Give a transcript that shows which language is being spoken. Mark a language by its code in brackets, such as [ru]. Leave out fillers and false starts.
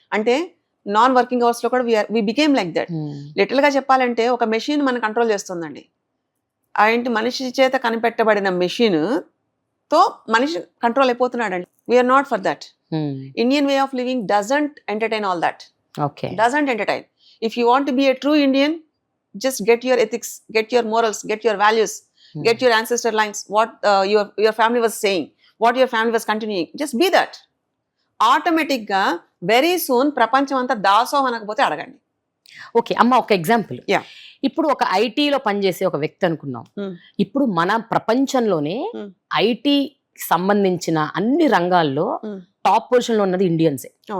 [te] అంటే non working అవర్స్లో కూడా [en] We became like that. [te] లిటిల్గా చెప్పాలంటే ఒక మెషిన్ మనం కంట్రోల్ చేస్తుందండి. ఏంటి, మనిషి చేత కనిపెట్టబడిన మెషిన్ తో మనిషి control అయిపోతున్నాడండి. [en] We are not for that. Indian way of living doesn't entertain all that. Doesn't entertain. If you want to be a true Indian, just get your ethics, get your morals, get your values, get your ancestor lines, what your family was saying, what your family was continuing. Just be that. [te] Automatic ga [en] very soon [te] ప్రపంచం అంతా దాసోహం అనకపోతే అడగండి. Okay అమ్మ, ఒక example. ఇప్పుడు ఒక ఐటీలో పనిచేసే ఒక వ్యక్తి అనుకున్నాం. ఇప్పుడు మన ప్రపంచంలోనే ఐటీ సంబంధించిన అన్ని రంగాల్లో టాప్ పొజిషన్ లో ఉన్నది ఇండియన్సే.